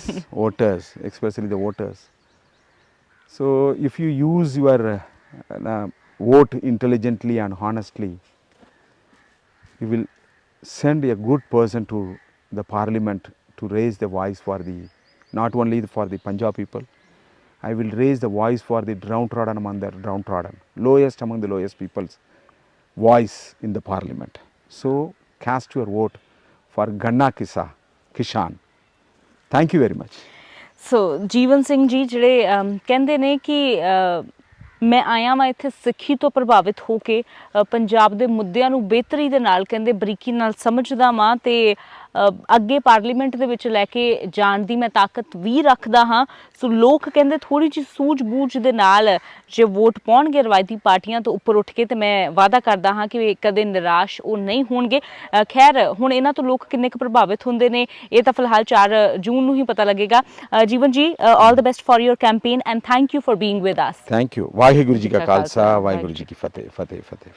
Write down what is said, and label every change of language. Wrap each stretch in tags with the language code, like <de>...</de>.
<en>voters, especially the voters. So if you use your vote intelligently and honestly, you will send a good person to the parliament to raise the voice for the, not only for the Punjab people. I will raise the voice for the downtrodden among the downtrodden, lowest among the lowest people's voice in the parliament. So cast your vote for Ganna Kishan. Thank you very much.</en> <pa>ਸੋ ਜੀਵਨ ਸਿੰਘ ਜੀ ਜਿਹੜੇ ਕਹਿੰਦੇ ਨੇ ਕਿ ਮੈਂ ਆਇਆ ਵਾਂ ਇੱਥੇ ਸਿੱਖੀ ਤੋਂ ਪ੍ਰਭਾਵਿਤ ਹੋ ਕੇ ਪੰਜਾਬ ਦੇ ਮੁੱਦਿਆਂ ਨੂੰ ਬਿਹਤਰੀ ਦੇ ਨਾਲ ਕਹਿੰਦੇ ਬਰੀਕੀ ਨਾਲ ਸਮਝਦਾ ਵਾਂ ਤੇ ਅੱਗੇ ਪਾਰਲੀਮੈਂਟ ਦੇ ਵਿੱਚ ਲੈ ਕੇ ਜਾਣ ਦੀ ਮੈਂ ਤਾਕਤ ਵੀ ਰੱਖਦਾ ਹਾਂ। ਸੋ ਲੋਕ ਕਹਿੰਦੇ ਥੋੜ੍ਹੀ ਜਿਹੀ ਸੂਝ-ਬੂਝ ਦੇ ਨਾਲ ਜੇ ਵੋਟ ਪਾਉਣਗੇ ਰਵਾਇਤੀ ਪਾਰਟੀਆਂ ਤੋਂ ਉੱਪਰ ਉੱਠ ਕੇ ਤੇ ਮੈਂ ਵਾਅਦਾ ਕਰਦਾ ਹਾਂ ਕਿ ਕਦੇ ਨਿਰਾਸ਼ ਉਹ ਨਹੀਂ ਹੋਣਗੇ। ਖੈਰ ਹੁਣ ਇਹਨਾਂ ਤੋਂ ਲੋਕ ਕਿੰਨੇ ਕੁ ਪ੍ਰਭਾਵਿਤ ਹੁੰਦੇ ਨੇ ਇਹ ਤਾਂ ਫਿਲਹਾਲ 4 ਜੂਨ ਨੂੰ ਹੀ ਪਤਾ ਲੱਗੇਗਾ।</pa> <en>Jeevan ji, all the best for your campaign and thank you for being with us. Thank you.</en> <pa>Waheguru ji का खालसा, वाहिगुरु जी की फतेह।</pa>